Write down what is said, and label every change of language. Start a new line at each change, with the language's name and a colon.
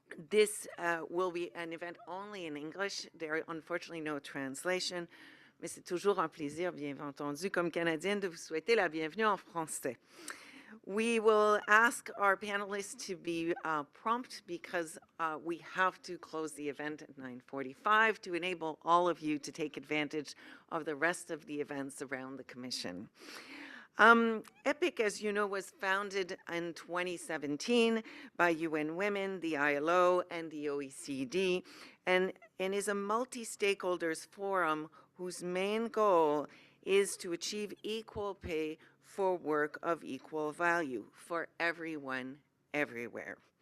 English: This will be an event only in English. There are unfortunately no translation,
French: mais c'est toujours un plaisir, bien entendu, comme Canadienne, de vous souhaiter la bienvenue en français.
English: We will ask our panelists to be prompt because we have to close the event at 9:45 to enable all of you to take advantage of the rest of the events around the Commission. EPIC, as you know, was founded in 2017 by UN Women, the ILO, and the OECD, and is a multi-stakeholders forum whose main goal is to achieve equal pay for work of equal value for everyone, everywhere.